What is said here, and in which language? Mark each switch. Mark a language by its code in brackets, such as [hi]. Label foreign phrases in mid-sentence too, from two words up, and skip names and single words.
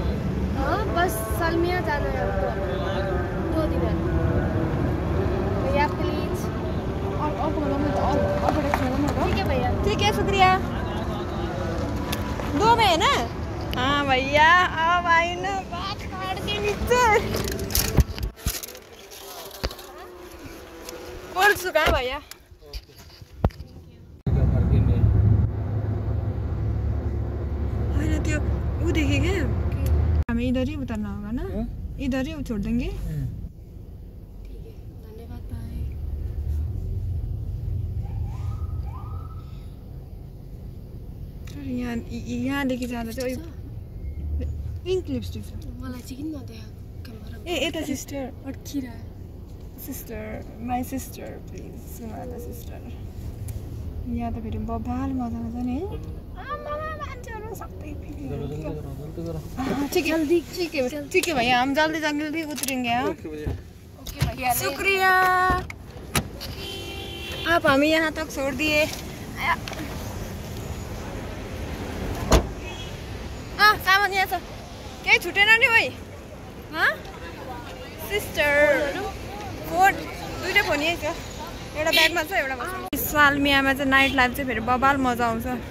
[hi] हाँ बस साल में जाना है हमको 2 दिनार भैया प्लीज ठीक है भैया ठीक है शुक्रिया 2 में है ना हाँ भैया अब आई ना बात काट के नीचे बोल चुका है भैया [ne] होइन त्यो ऊ देखेँ [hi] क्या हमें इधर ही उतरना होगा ना इधर ही छोड़ देंगे ठीक है धन्यवाद भाई [ne] यहाँदेखि जाँदा चाहिँ [en] pink lipstick [ne] छ मलाई चाहिँ किन नदेखाएको क्यामेरा ए यता सिस्टर अड्किरह [en] sister my sister please [ne] सुनादा सिस्टर यहाँ त फेरि बबाल मजा आउँछ नि मान्छेहरू सबै [hi] ठीक है ठीक है भैया हम जल्दी जल्दी उतरेंगे हाँ ओके भैया शुक्रिया आप हमें यहाँ तक छोड़ दिए [ne] सामान यहाँ छ केही छुटेन नि भाइ हाँ सिस्टर फोन दुईटै फोन यही छ एउटा ब्यागमा छ एउटा सालमियामा चाहिँ [en] night life [ne] चाहिँ फेरि बबाल मजा आउँछ